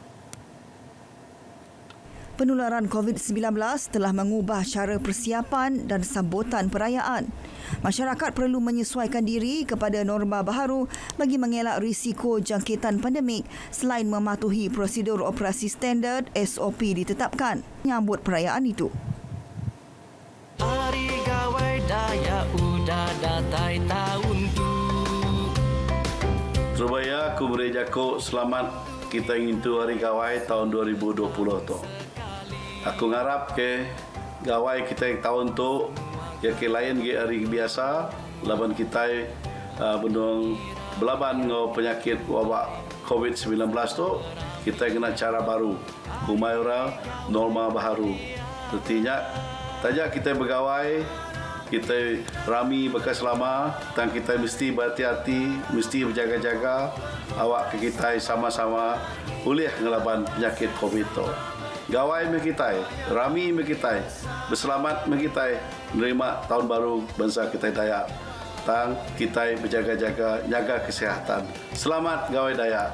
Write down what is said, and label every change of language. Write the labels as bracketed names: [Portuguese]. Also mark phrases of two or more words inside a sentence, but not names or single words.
[Malay] Penularan COVID-19 telah mengubah cara persiapan dan sambutan perayaan. Masyarakat perlu menyesuaikan diri kepada norma baharu bagi mengelak risiko jangkitan pandemik selain mematuhi prosedur operasi standard SOP ditetapkan menyambut perayaan itu. [Iban] Hari Gawai Daya udah datai tahun tu. Surabaya, aku beri jako selamat kita ingin tu Hari Gawai tahun 2020 tu. Aku ngarap ke gawai kita tahun tu ya ke lain ke hari biasa laban kita benung belaban ngo penyakit wabak COVID-19 tu kita kena cara baru kumayura norma baru artinya tajak kita bergawai kita rami bekas lama dan kita mesti berhati-hati mesti berjaga-jaga awak ke kita sama-sama boleh ngelaban penyakit COVID tu. Gawai mekitai, rami mekitai, berselamat mekitai, menerima tahun baru bangsa kita Dayak. Tang kita berjaga-jaga, jaga kesihatan. Selamat Gawai Dayak.